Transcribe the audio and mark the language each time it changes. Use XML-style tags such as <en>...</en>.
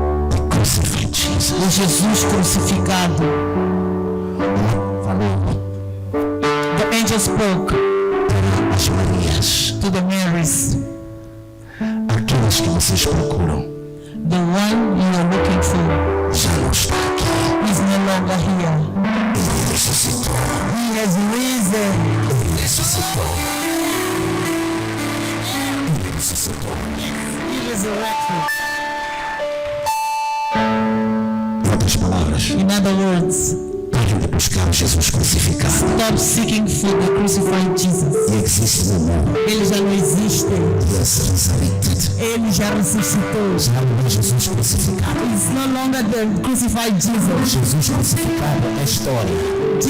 <en>The crucified Jesus.</en> <pt>O Jesus crucificado. Falou</pt> <en>The angel spoke</en> <pt>para as Marias.</pt> <en>to the Marys.</en> <pt>Aquelas que vocês procuram.</pt> <en>The one you are looking for</en> <pt>já não está aqui.</pt> <en>is no longer here.</en> <pt>Ele ressuscitou.</pt> <en>He has risen.</en> <pt>Ele ressuscitou. Ele ressuscitou.</pt> <en>He resurrected.</en> <pt>Em outras palavras,</pt> <en>In other words,</en> <pt>parem de buscar Jesus crucificado.</pt> <en>stop seeking for the crucified Jesus. He exists no more.</en> <pt>Ele já não existe.</pt> <en>He has resurrected.</en> <pt>Ele já ressuscitou. Já não é Jesus crucificado.</pt> <en>It's no longer the crucified Jesus.</en> <pt>Jesus crucificado é história.</pt>